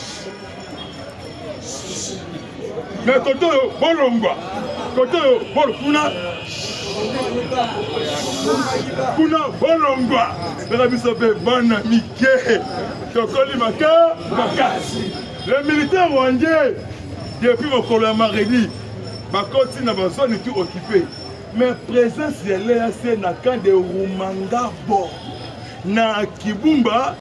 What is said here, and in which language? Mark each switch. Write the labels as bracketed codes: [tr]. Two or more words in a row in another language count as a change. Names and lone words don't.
[fr] mais côté [ln] bolongwa côté kuna bolongwa bela biso pe bana mike tokoli makasi [fr] le militaire rwandais depuis [ln] mokolo ya maredi bakoti na bazone [fr] tout occupé mais présence [ln] ya l'EAC na [fr] camp de Rumangabo [ln] na Kibumba